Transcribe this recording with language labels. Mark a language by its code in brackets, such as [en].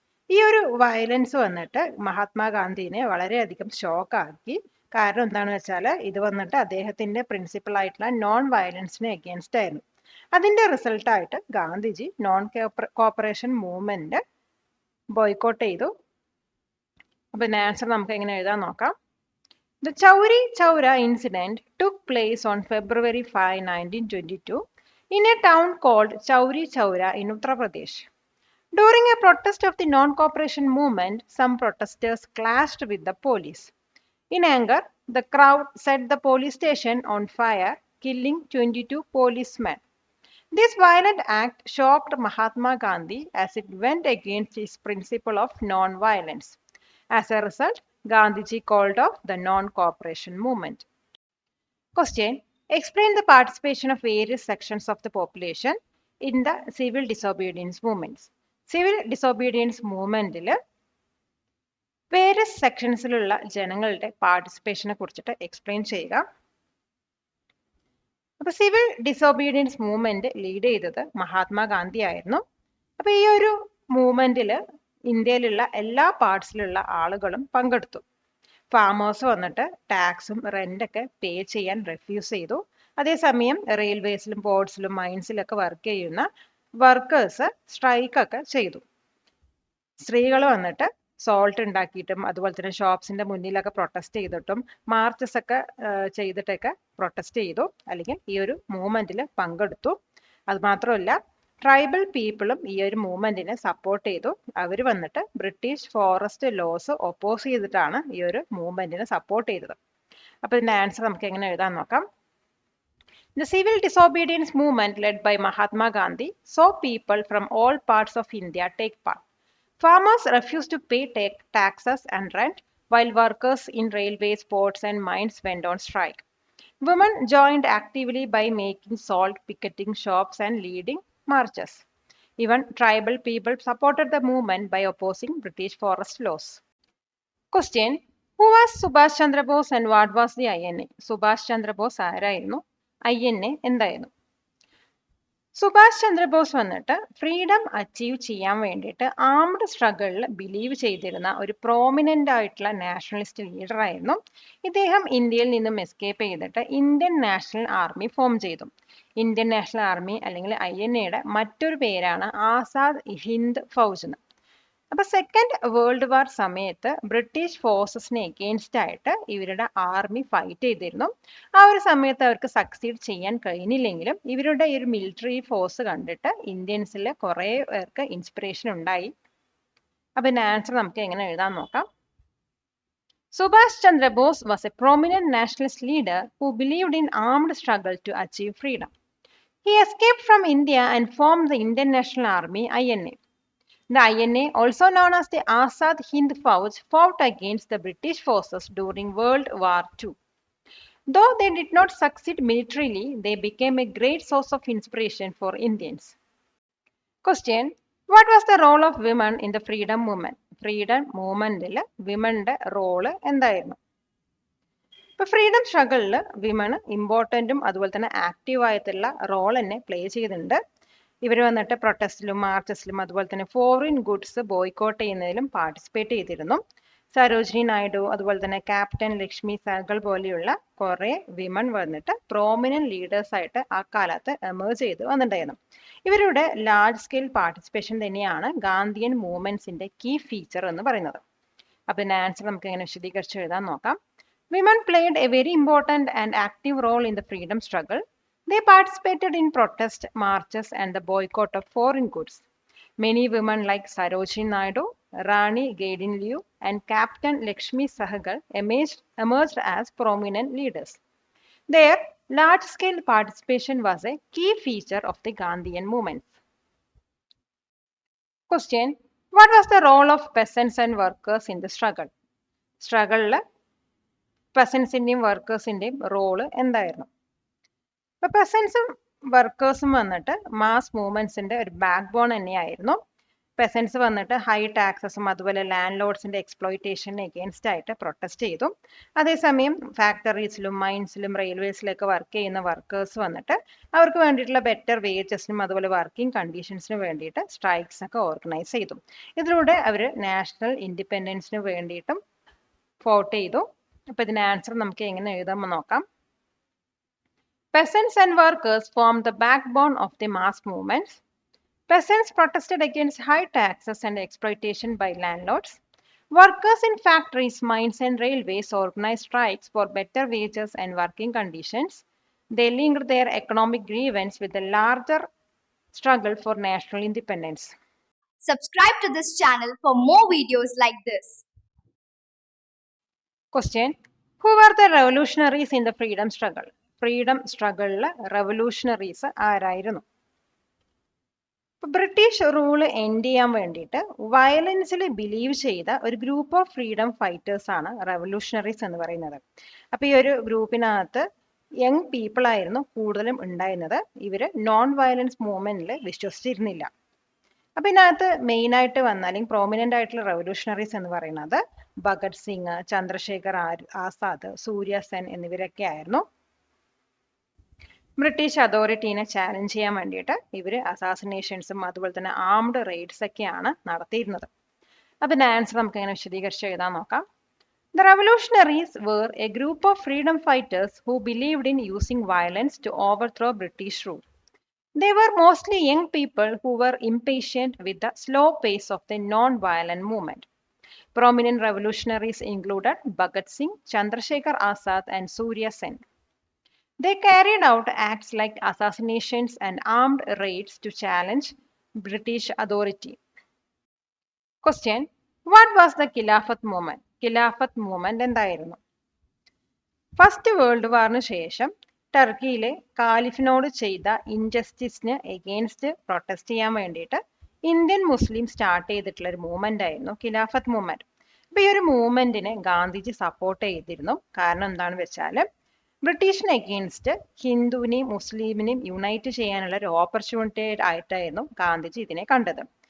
[ml] ഈ ഒരു വയലൻസ് വന്നിട്ട് മഹാത്മാഗാന്ധിനെ വളരെയധികം ഷോക്കാക്കി. കാരണം എന്താണെന്ന് വെച്ചാൽ ഇത് വന്നിട്ട് അദ്ദേഹത്തിന്റെ പ്രിൻസിപ്പൾ ആയിട്ടുള്ള നോൺ വയലൻസിന് എഗെയിൻസ്റ്റ് ആയിരുന്നു. അതിന്റെ റിസൾട്ടായിട്ട് Gandhiji non corporation movement boycott ചെയ്തു. അപ്പൊ ഇതിന്റെ ആൻസർ നമുക്ക് എങ്ങനെ എഴുതാൻ നോക്കാം. [en] The Chauri Chaura incident took place on February 5, 1922 in a town called Chauri Chaura in Uttar Pradesh. During a protest of the non-cooperation movement, some protesters clashed with the police. In anger, the crowd set the police station on fire, killing 22 policemen. This violent act shocked Mahatma Gandhi as it went against his principle of non-violence. As a result, Gandhiji called off the non-cooperation movement. Question. Explain the participation of various sections of the population in the civil disobedience movements. [ml] Civil disobedience മൂവ്മെന്റിൽ various സെക്ഷൻസിലുള്ള ജനങ്ങളുടെ പാർട്ടിസിപ്പേഷനെ കുറിച്ചിട്ട് explain ചെയ്യുക. അപ്പൊ civil disobedience movement lead ചെയ്തത് മഹാത്മാഗാന്ധി ആയിരുന്നു. അപ്പൊ ഈ ഒരു മൂവ്മെന്റിൽ ഇന്ത്യയിലുള്ള എല്ലാ പാർട്സിലുള്ള ആളുകളും പങ്കെടുത്തു. ഫാമേഴ്സ് വന്നിട്ട് ടാക്സും റെന്റൊക്കെ പേ ചെയ്യാൻ റെഫ്യൂസ് ചെയ്തു. അതേസമയം റെയിൽവേസിലും പോർട്സിലും മൈൻസിലൊക്കെ വർക്ക് ചെയ്യുന്ന വർക്കേഴ്സ് സ്ട്രൈക്കൊക്കെ ചെയ്തു. സ്ത്രീകൾ വന്നിട്ട് സോൾട്ട് ഉണ്ടാക്കിയിട്ടും അതുപോലെ തന്നെ ഷോപ്സിന്റെ മുന്നിലൊക്കെ പ്രൊട്ടസ്റ്റ് ചെയ്തിട്ടും മാർച്ചസ് ഒക്കെ ചെയ്തിട്ടൊക്കെ പ്രൊട്ടസ്റ്റ് ചെയ്തു, അല്ലെങ്കിൽ ഈ ഒരു മൂവ്മെന്റിൽ പങ്കെടുത്തു. അത് മാത്രമല്ല, ട്രൈബൽ പീപ്പിളും ഈ ഒരു മൂവ്മെന്റിനെ സപ്പോർട്ട് ചെയ്തു. അവർ വന്നിട്ട് ബ്രിട്ടീഷ് ഫോറസ്റ്റ് ലോസ് ഒപ്പോസ് ചെയ്തിട്ടാണ് ഈ ഒരു മൂവ്മെന്റിനെ സപ്പോർട്ട് ചെയ്തത്. അപ്പൊ ഇതിന്റെ ആൻസർ നമുക്ക് എങ്ങനെ എഴുതാൻ നോക്കാം. [en] The civil disobedience movement led by Mahatma Gandhi saw people from all parts of India take part. Farmers refused to pay taxes and rent, while workers in railways, ports and mines went on strike. Women joined actively by making salt, picketing shops and leading marches. Even tribal people supported the movement by opposing British forest laws. Question. Who was Subhash Chandra Bose and what was the INA? [ml] Subhash Chandra Bose ആരായിരുന്നു? INA എന്തായിരുന്നു? സുഭാഷ് ചന്ദ്രബോസ് വന്നിട്ട് freedom achieve ചെയ്യാൻ വേണ്ടിയിട്ട് armed സ്ട്രഗിളിൽ believe ചെയ്തിരുന്ന ഒരു prominent ആയിട്ടുള്ള nationalist leader ആയിരുന്നു. ഇദ്ദേഹം ഇന്ത്യയിൽ നിന്നും എസ്കേപ്പ് ചെയ്തിട്ട് ഇന്ത്യൻ നാഷണൽ ആർമി ഫോം ചെയ്തു. ഇന്ത്യൻ നാഷണൽ ആർമി അല്ലെങ്കിൽ INA മറ്റൊരു പേരാണ് ആസാദ് ഹിന്ദ് ഫൗജ് എന്ന്. അപ്പൊ സെക്കൻഡ് വേൾഡ് വാർ സമയത്ത് ബ്രിട്ടീഷ് ഫോഴ്സസിന് എഗെയിൻസ്റ്റ് ആയിട്ട് ഇവരുടെ ആർമി ഫൈറ്റ് ചെയ്തിരുന്നു. ആ ഒരു സമയത്ത് അവർക്ക് സക്സീഡ് ചെയ്യാൻ കഴിഞ്ഞില്ലെങ്കിലും ഇവരുടെ ഈ ഒരു മിലിറ്ററി ഫോഴ്സ് കണ്ടിട്ട് ഇന്ത്യൻസിൽ കുറെ പേർക്ക് ഇൻസ്പിറേഷൻ ഉണ്ടായി. അപ്പൊ ഇതിന്റെ ആൻസർ നമുക്ക് എങ്ങനെ എഴുതാൻ നോക്കാം. [en] Subhash Chandra Bose was a prominent nationalist leader who believed in armed struggle to achieve freedom. He escaped from India and formed the Indian National Army, INA. The INA, also known as the Azad Hind Fauj, fought against the British forces during World War II. Though they did not succeed militarily, they became a great source of inspiration for Indians. Question. What was the role of women in the freedom movement? [ml] Freedom മൂവ്മെന്റിൽ വിമന്റെ role എന്തായിരുന്നു? ഇപ്പൊ freedom സ്ട്രഗിളിൽ women ഇമ്പോർട്ടൻറ്റും അതുപോലെ തന്നെ active ആയിട്ടുള്ള role തന്നെ play ചെയ്തിട്ടുണ്ട്. ഇവർ വന്നിട്ട് പ്രൊട്ടസ്റ്റിലും മാർച്ചസിലും അതുപോലെ തന്നെ ഫോറിൻ ഗുഡ്സ് ബോയ്ക്കോട്ട് ചെയ്യുന്നതിലും പാർട്ടിസിപ്പേറ്റ് ചെയ്തിരുന്നു. സരോജിനി നായിഡു അതുപോലെ തന്നെ ക്യാപ്റ്റൻ ലക്ഷ്മി സഹഗൽ പോലെയുള്ള കുറെ വിമൺ വന്നിട്ട് പ്രോമിനന്റ് ലീഡേഴ്സ് ആയിട്ട് ആ കാലത്ത് എമേർജ് ചെയ്ത് വന്നിട്ടുണ്ടായിരുന്നു. ഇവരുടെ ലാർജ് സ്കെയിൽ പാർട്ടിസിപ്പേഷൻ തന്നെയാണ് ഗാന്ധിയൻ മൂവ്മെന്റ്സിന്റെ കീ ഫീച്ചർ എന്ന് പറയുന്നത്. അപ്പൊ ഇതിന്റെ ആൻസർ നമുക്ക് എങ്ങനെ വിശദീകരിച്ച് എഴുതാൻ നോക്കാം. [en] Women played a very important and active role in the freedom struggle. They participated in protest marches and the boycott of foreign goods. Many women like Sarojini Naidu, Rani Gaidinliu, and Captain Lakshmi Sahgal emerged as prominent leaders. Their large-scale participation was a key feature of the Gandhian movement. Question: What was the role of peasants and workers in the struggle? [ml] Struggle പെസൻസിന്റെയും വർക്കേഴ്സിന്റെയും role എന്തായിരുന്നു? ഇപ്പൊ പെസൻസും വർക്കേഴ്സും വന്നിട്ട് mass മൂവ്മെന്റ്സിന്റെ ഒരു back bone തന്നെയായിരുന്നു. പെസൻസ് വന്നിട്ട് high ടാക്സസും അതുപോലെ land ലോഡ്സിന്റെ എക്സ്പ്ലോയിറ്റേഷന് against ആയിട്ട് protest ചെയ്തു. അതേസമയം ഫാക്ടറീസിലും മൈൻസിലും റെയിൽവേസിലൊക്കെ വർക്ക് ചെയ്യുന്ന വർക്കേഴ്സ് വന്നിട്ട് അവർക്ക് വേണ്ടിയിട്ടുള്ള ബെറ്റർ വേജസിനും അതുപോലെ വർക്കിംഗ് കണ്ടീഷൻസിനും വേണ്ടിയിട്ട് സ്ട്രൈക്സ് ഒക്കെ ഓർഗനൈസ് ചെയ്തു. ഇതിലൂടെ അവർ നാഷണൽ ഇൻഡിപെൻഡൻസിന് വേണ്ടിയിട്ടും ഫോട്ട് ചെയ്തു. അപ്പൊ ഇതിന്റെ ആൻസർ നമുക്ക് എങ്ങനെ എഴുതാമെന്ന് നോക്കാം. [en] Peasants and workers formed the backbone of the mass movements. Peasants protested against high taxes and exploitation by landlords. Workers in factories, mines, and railways organized strikes for better wages and working conditions. They linked their economic grievance with the larger struggle for national independence. Subscribe to this channel for more videos like this. Question: Who were the revolutionaries in the freedom struggle? [ml] Freedom സ്ട്രഗിളില് revolutionaries ആരായിരുന്നു? British rule end ചെയ്യാൻ വേണ്ടിയിട്ട് വയലൻസിൽ believe ചെയ്ത ഒരു group of freedom fighters ആണ് revolutionaries എന്ന് പറയുന്നത്. അപ്പൊ ഈ ഒരു ഗ്രൂപ്പിനകത്ത് യങ് പീപ്പിൾ ആയിരുന്നു കൂടുതലും ഉണ്ടായിരുന്നത്. ഇവര് നോൺ വയലൻസ് മൂവ്മെന്റിൽ വിശ്വസിച്ചിരുന്നില്ല. അപ്പൊ ഇതിനകത്ത് മെയിൻ ആയിട്ട് വന്ന അല്ലെങ്കിൽ പ്രോമിനന്റ് ആയിട്ടുള്ള റെവല്യൂഷണറീസ് എന്ന് പറയുന്നത് ഭഗത് സിംഗ്, ചന്ദ്രശേഖർ ആസാദ്, സൂര്യ സെൻ എന്നിവരൊക്കെ ആയിരുന്നു. ബ്രിട്ടീഷ് അതോറിറ്റീനെ ചാലഞ്ച് ചെയ്യാൻ വേണ്ടിയിട്ട് ഇവര് അസാസിനേഷൻസും അതുപോലെ തന്നെ ആംഡ് റെയ്ഡ്സ് ഒക്കെയാണ് നടത്തിയിരുന്നത്. അതിന്റെ ആൻസർ നമുക്ക് എങ്ങനെ വിശദീകരിച്ച് എഴുതാൻ നോക്കാം. [en] The revolutionaries were a group of freedom fighters who believed in using violence to overthrow British rule. They were mostly young people who were impatient with the slow pace of the non-violent movement. Prominent revolutionaries included Bhagat Singh, Chandrasekhar Azad, and Surya Sen. They carried out acts like assassinations and armed raids to challenge British authority. Question: What was the Khilafat movement? [ml] Khilafat movement എന്തായിരുന്നു? First world വാറിന് ശേഷം ടർക്കിയിലെ കാലിഫിനോട് ചെയ്ത ഇൻജസ്റ്റിസിന് against protest ചെയ്യാൻ വേണ്ടിയിട്ട് Indian Muslim start ചെയ്തിട്ടുള്ള ഒരു movement ആയിരുന്നു ഖിലാഫത്ത് movement. അപ്പൊ ഈ ഒരു മൂവ്മെന്റിനെ ഗാന്ധിജി സപ്പോർട്ട് ചെയ്തിരുന്നു. കാരണം എന്താണെന്ന് വെച്ചാൽ ബ്രിട്ടീഷിന് എഗെയിൻസ്റ്റ് ഹിന്ദുവിനെയും മുസ്ലിമിനെയും യുണൈറ്റ് ചെയ്യാനുള്ള ഒരു ഓപ്പർച്യൂണിറ്റി ആയിട്ടായിരുന്നു ഗാന്ധിജി ഇതിനെ കണ്ടത്.